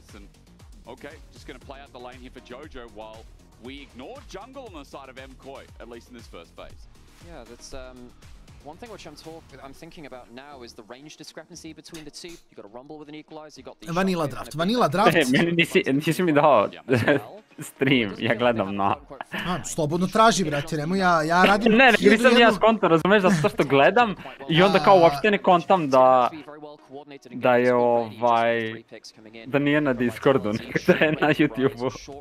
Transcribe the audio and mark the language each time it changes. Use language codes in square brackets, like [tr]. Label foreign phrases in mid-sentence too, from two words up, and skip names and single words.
[en] And okay, just going to play out the lane here for Jojo while we ignore jungle on the side of Mkoi, at least in this first phase. Yeah, that's one thing which I'm thinking about now is the range discrepancy between the two. You got a Rumble with an equalizer, you got the Vanilla draft, vanilla draft. [sr] Meni nisi mi dao stream, ja gledam na... Slobodno traži, brate, nemoj, ja radim... Ne, nisam ja skonto, razumeš, zato što gledam i onda kao uopšte ne kontam da je da nije na Discordu, nego da je na YouTubeu.